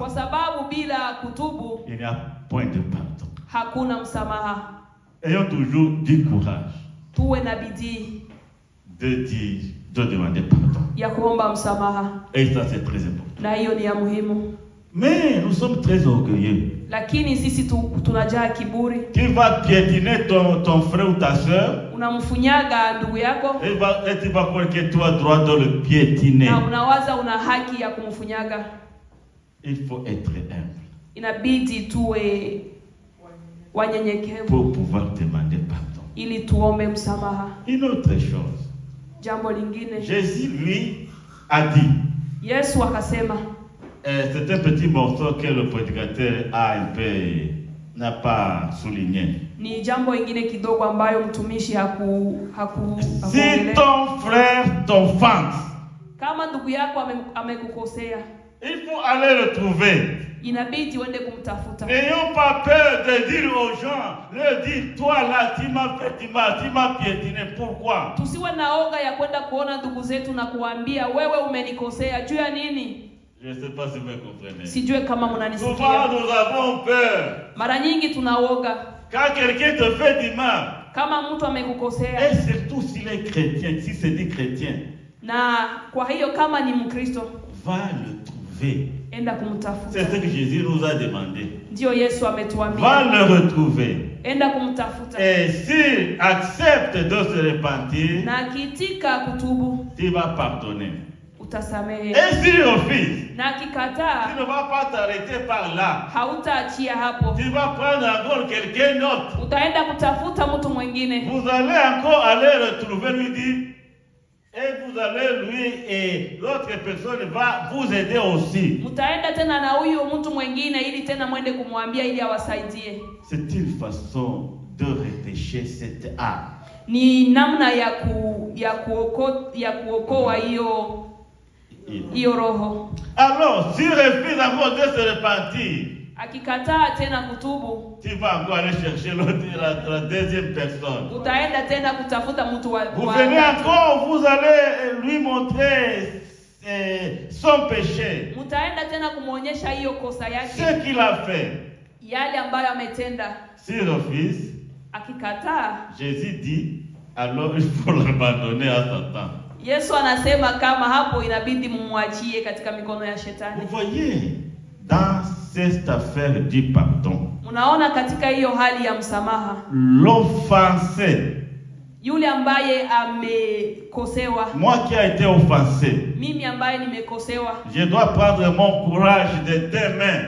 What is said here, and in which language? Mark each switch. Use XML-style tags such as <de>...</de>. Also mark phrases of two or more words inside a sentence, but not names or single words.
<sw>kwa sababu bila kutubu,</sw> <fr>il n'y a point de pardon.</fr> <sw>Hakuna msamaha.</sw> <fr>Ayons toujours du courage.</fr> <sw>Tuwe na bidii</sw> <fr>de demander pardon.</fr> <sw>Ya kuomba msamaha.</sw> <fr>Et ça c'est très important.</fr> <sw>Na hiyo ni ya muhimu.</sw> <fr>Mais nous sommes très orgueilleux.</fr> <sw>Lakini sisi tunajaa kiburi.</sw> <fr>Tu vas piétiner ton frère ou ta sœur.</fr> <sw>Unamfunyaga ndugu yako.</sw> <fr>Et tu vas croire que tu as droit de le piétiner.</fr> <sw>Na unawaza una haki ya kumfunyaga.</sw> <fr>Il faut être humble.</fr> <sw>Inabidi tuwe wanyenyekevu.</sw> <fr>Pour pouvoir demander pardon.</fr> <sw>Ili tuombe msamaha.</sw> <fr>Une autre chose.</fr> <sw>Jambo lingine.</sw> <fr>Jésus lui a dit.</fr> <sw>Yesu akasema.</sw> <fr>C'est un petit morceau que le prédicateur n'a pas souligné.</fr> <sw>Ni jambo ingine kidogo ambayo mtumishi</sw> <fr>Si ton frère t'offense,</fr> <sw>kama ndugu yako amekukosea,</sw> <fr>il faut aller le trouver.</fr> <sw>inabidi uende kumtafuta.</sw> <fr>N'ayons pas peur de dire aux gens, leur dire, toi là, tu m'as fait du mal, tu m'as piétiné. Pourquoi?</fr> <sw>Tusiwe na oga ya kwenda kuona ndugu zetu na kuambia wewe umenikosea juu ya nini?</sw> <fr>Je ne sais pas si vous me comprenez.</fr> <sw>Sijue kama</sw> <fr>Souvent</fr> <sw>mnanisikia.</sw> <fr>nous avons peur.</fr> <sw>Mara nyingi tunaoga</sw> <fr>Quand quelqu'un te fait du mal,</fr> <sw>kama mtu amekukosea,</sw> <fr>et surtout s'il est chrétien, si c'est dit chrétien,</fr> <sw>na kwa hiyo kama ni Mkristo</sw> <fr>va le trouver.</fr> <sw>enda kumtafuta.</sw> <fr>C'est ce que Jésus nous a demandé.</fr> <sw>Ndio Yesu</sw> <fr>Va</fr> <sw>ametuambia</sw> <fr>le retrouver.</fr> <sw>enda kumtafuta,</sw> <fr>Et s'il accepte de se repentir,</fr> <sw>na akiitika kutubu</sw> <fr>tu vas pardonner.</fr> <sw>utasamehe,</sw> <fr>Et s'il refuse,</fr> <sw>na</sw> <fr>tu</fr> <sw>akikataa</sw> <fr>ne vas pas t'arrêter par là.</fr> <sw>hautaachia hapo,</sw> <fr>Tu vas prendre encore quelqu'un d'autre.</fr> <sw>utaenda kutafuta mtu mwingine.</sw> <fr>Vous allez encore aller retrouver, lui dire, et vous allez lui, et l'autre personne va vous aider aussi.</fr> <sw>Mtaenda tena na huyu mtu mwingine ili tena mwende kumwambia ili awasaidie.</sw> <fr>C'est une façon de repêcher cette âme.</fr> <sw>Ni namna ya kuokoa hiyo roho.</sw> <fr>Alors, s'il refuse encore de se repentir,</fr> <sw>Akikataa tena kutubu,</sw> <fr>tu vas encore aller chercher la deuxième personne.</fr> <sw>utaenda tena kutafuta mtu wa</sw> <fr>Vous venez encore, vous allez lui montrer son péché,</fr> <sw>mtaenda tena kumwonyesha hiyo kosa yake,</sw> <fr>ce qu'il a fait.</fr> <sw>yale ambayo ametenda.</sw> <fr>S'il refuse,</fr> <sw>Akikataa,</sw> <fr>Jésus dit, alors il faut l'abandonner à Satan.</fr> <sw>Yesu anasema kama hapo inabidi mumwachie katika mikono ya shetani.</sw> <fr>Vous voyez, dans cette affaire du pardon,</fr> <sw>Unaona katika hiyo hali ya msamaha,</sw> <fr>l'offensé,</fr> <sw>yule ambaye amekosewa,</sw> <fr>moi qui ai été offensé,</fr> <sw>mimi ambaye nimekosewa,</sw> <fr>je dois prendre mon courage de deux mains,</fr>